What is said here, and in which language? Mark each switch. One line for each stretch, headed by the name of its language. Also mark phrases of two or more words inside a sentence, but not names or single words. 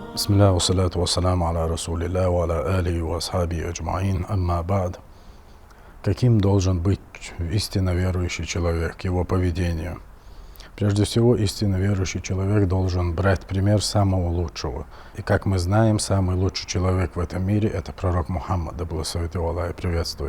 Arabic: بسم الله والصلاة والسلام على رسول الله وعلى آله وأصحابه أجمعين أما بعد.
Russian: Каким должен быть истинно верующий человек, его поведение? Прежде всего, истинно верующий человек должен брать пример самого лучшего. И как мы знаем, самый лучший человек в этом мире – это пророк Мухаммад, да благословит его Аллах и приветствует.